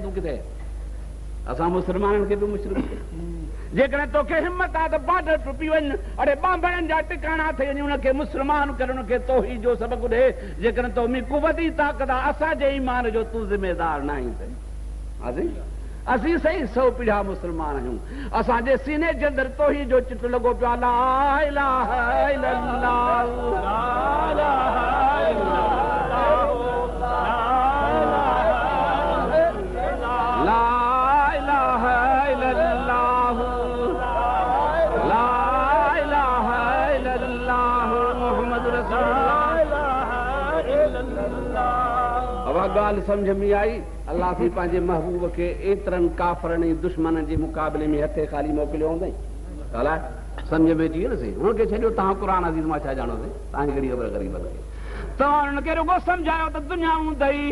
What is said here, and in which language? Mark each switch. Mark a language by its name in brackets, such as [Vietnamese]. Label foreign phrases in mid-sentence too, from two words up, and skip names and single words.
[Sindhi] तूं किथे असां मुसलमाननि खे बि मुशरिक जेकॾहिं तोखे हिमत आहे त बॉर्डर टुपी वञ अड़े बांबड़नि जा टिकाणा ठही वञी उनखे मुस्लमान कर उनखे तौहीद जो सबक़ु ॾे जेकॾहिं तो में कुवत ई ताक़त आहे असांजे ईमान जो तूं ज़िमेदार न आहीं साईं असीं सही 100 पीढ़ा मुसलमान आहियूं असांजे सीने जे अंदरि तौहीद जो चिट लॻो पियो आहे [Arabic] لا إله إلا الله لا إله إلا الله لا إله إلا الله لا إله إلا الله محمد رسول الله [Sindhi] अब ॻाल्हि सम्झ में आई अल्लाह से पंहिंजे महबूब खे एतिरनि काफ़रनि ऐं दुश्मननि जे मुक़ाबले में हथे ख़ाली मोकिलियो हूंदई ॻाल्हाए सम्झ में अची न सही हुनखे छॾियो तव्हां क़ुरान अज़ीज़ मां छा ॼाणो साईं तव्हांजी कहिड़ी ख़बर ग़रीबनि खे तव्हां उनखे रुगो सम्झायो त दुनिया हूंदई।